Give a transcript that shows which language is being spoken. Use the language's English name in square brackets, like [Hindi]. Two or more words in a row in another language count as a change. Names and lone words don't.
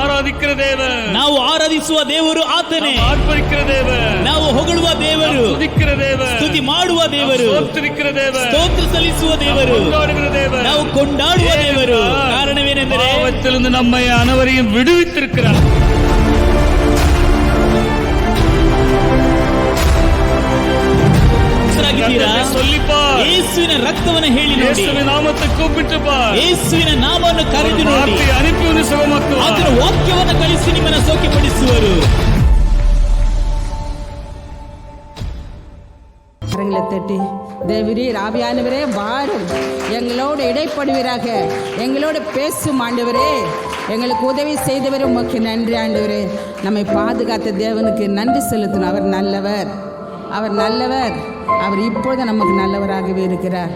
[Kannada] ಆರ್ಭಟಿಸಿದ ದೇವರು, ನಾವು ಆರಾಧಿಸುವ ದೇವರು ಆತನೇ. ಆರ್ಭಟಿಸಿದ ದೇವರು, ನಾವು ಹೊಗಳುವ ದೇವರು, ಸ್ತುತಿಸಿದ ದೇವರು, ಸ್ತುತಿ ಮಾಡುವ ದೇವರು, ಸ್ತೋತ್ರಿಸಿದ ದೇವರು, ಸ್ತೋತ್ರ ಸಲ್ಲಿಸುವ ದೇವರು, ನಾವು ಕೊಂಡಾಡುವ ದೇವರು. ಕಾರಣವೇನೆಂದರೆ [Tamil] பாவத்திலிருந்து நம்மை அனைவரையும் விடுவித்திருக்கிறார். [Kannada] ಯೇಸುವಿನ ರಕ್ತವನ್ನು ಹೇಳಿ ನೋಡಿ, [Tamil] ಯೇಸುವಿನ ನಾಮத்தை கூப்பிட்டு பார், [Kannada] ಯೇಸುವಿನ ನಾಮವನ್ನು ಕರೆದು ನೋಡಿ, ಅನುಪಿ ಒಂದು ಸುಗಮಕ್ಕೂ ಆತನ ವಾಕ್ಯವನ್ನು ಕಳಿಸಿ ನಿಮ್ಮನ್ನು ಸೌಖ್ಯಪಡಿಸುವರು. [Tamil] தட்டி தேவரீர் ஆவியானவரே வாரும், எங்களோடு இடைப்படுவீராக, எங்களோடு பேசும் ஆண்டவரே, எங்களுக்கு உதவி செய்தவரே உமக்கு நன்றி ஆண்டவரே. நம்மை பாதுகாத்த தேவனுக்கு நன்றி செலுத்தணும். அவர் நல்லவர், அவர் நல்லவர், அவர் இப்பொழுது நமக்கு நல்லவராகவே இருக்கிறார்.